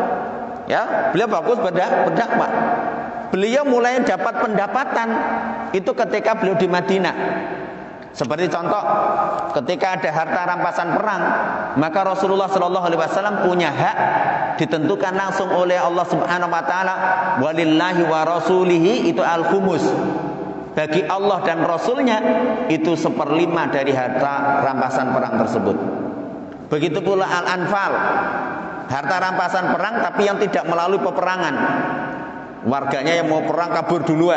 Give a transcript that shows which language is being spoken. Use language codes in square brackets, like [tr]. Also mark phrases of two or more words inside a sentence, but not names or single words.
[id] Ya, beliau fokus berdakwah. Beliau mulai dapat pendapatan itu ketika beliau di Madinah. Seperti contoh, ketika ada harta rampasan perang, maka Rasulullah [ar] صلى الله عليه وسلم [id] punya hak ditentukan langsung oleh Allah [ar] سبحانه وتعالى, ولله ولرسوله, [id] itu al-khumus. Bagi Allah dan Rasulnya itu 1/5 dari harta rampasan perang tersebut. Begitu pula al-anfal, harta rampasan perang tapi yang tidak melalui peperangan. Warganya yang mau perang kabur duluan.